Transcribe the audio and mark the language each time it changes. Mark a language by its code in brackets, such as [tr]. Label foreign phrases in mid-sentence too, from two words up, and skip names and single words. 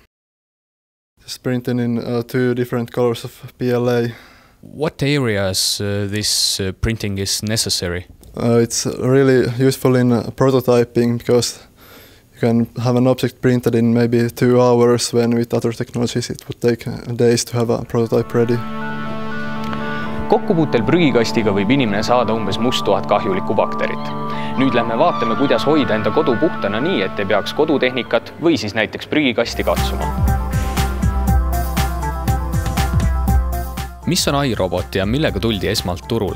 [en] It's printed in 2 different colors of PLA. What areas this printing is necessary? It's really useful in prototyping because you can have an object printed in maybe 2 hours when with other technologies it would take days to have a prototype ready. [et] Kokkupuutel prügikastiga võib inimene saada umbes must 1000 kahjulikku bakterit. Nüüd lähme vaatame, kuidas hoida enda kodu puhtana nii, et ei peaks kodutehnikat või siis näiteks prügikasti katsuma. Mis on iRobot ja millega tuldi esmalt turule?